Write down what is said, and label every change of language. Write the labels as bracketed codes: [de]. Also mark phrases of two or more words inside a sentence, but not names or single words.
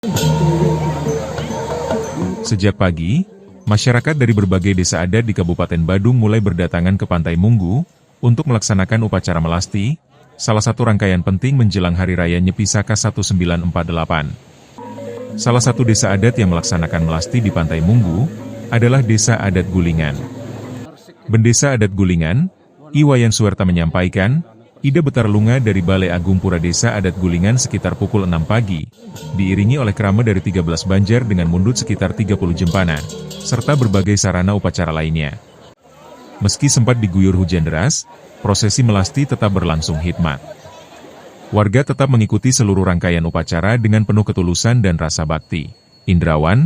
[id] Sejak pagi, masyarakat dari berbagai desa adat di Kabupaten Badung mulai berdatangan ke Pantai Munggu untuk melaksanakan upacara melasti, salah satu rangkaian penting menjelang Hari Raya Nyepi Saka 1948. Salah satu desa adat yang melaksanakan melasti di Pantai Munggu adalah Desa Adat Gulingan. Bendesa Adat Gulingan, Iwayan Suwerta menyampaikan, Ida Betarlunga dari Balai Agung Pura Desa Adat Gulingan sekitar pukul 6 pagi, diiringi oleh krama dari 13 banjar dengan mundut sekitar 30 jempana, serta berbagai sarana upacara lainnya. Meski sempat diguyur hujan deras, prosesi melasti tetap berlangsung hikmat. Warga tetap mengikuti seluruh rangkaian upacara dengan penuh ketulusan dan rasa bakti.